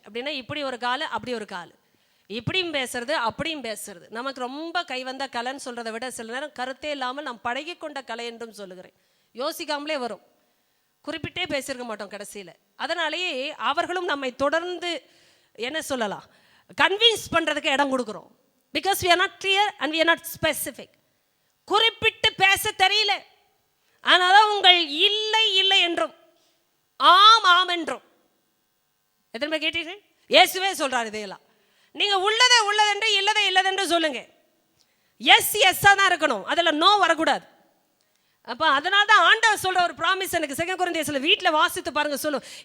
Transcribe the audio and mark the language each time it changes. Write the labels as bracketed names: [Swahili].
[Tamil] அப்படின்னா இப்படி ஒரு கால் அப்படி ஒரு கால், இப்படியும் பேசுறது அப்படியும் பேசுறது. நமக்கு ரொம்ப கைவந்த கலைன்னு சொல்கிறத விட சில நேரம் கருத்தே இல்லாமல் நாம் பழகி கொண்ட கலை என்றும் சொல்லுகிறேன். யோசிக்காமலே வரும், குறிப்பிட்டே பேசியிருக்க மாட்டோம் கடைசியில். அதனாலேயே அவர்களும் நம்மை தொடர்ந்து என்ன சொல்லலாம், கன்வின்ஸ் பண்ணுறதுக்கு இடம் கொடுக்குறோம். [English] Because we are not clear and we are not specific. [Tamil] குறிப்பிட்டு பேச தெரியல, அதனால உங்கள் இல்லை இல்லை என்றும் ஆம் ஆம் என்றும். எத்தனை பேர் கேட்டீர்கள்? இயேசுவே சொல்றாரு இதையெல்லாம். நீங்க உள்ளதை உள்ளதென்று இல்லதை இல்லதென்று சொல்லுங்க. எஸ் எஸ்ஸா தான் இருக்கணும், அதுல நோ வரக்கூடாது. அப்ப அதனால தான் ஆண்டவர் சொல்ற ஒரு ப்ராமிஸ் எனக்கு 2 கொரிந்தியர்ஸ்ல வீட்டில் வாசித்து பாருங்க சொல்லும்.